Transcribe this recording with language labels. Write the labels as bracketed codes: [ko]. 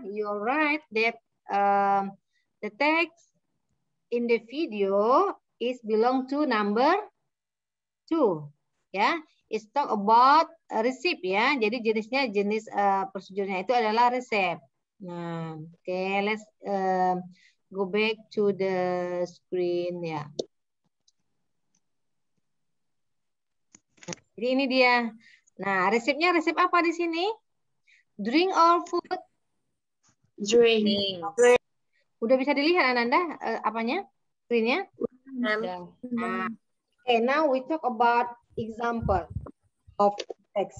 [en] You're right that the text in the video is belong to number 2 ya. It's talk about receipt ya. [id] Jadi jenis prosedurnya itu adalah receipt. [en] Nah, oke, let's go back to the screen ya. [id] Jadi ini dia. Nah, resepnya resep apa di sini? [en] Drink or food? Drink. [id] Udah bisa dilihat Ananda apanya? Screen-nya? [en] Nah, okay, now we talk about example of text.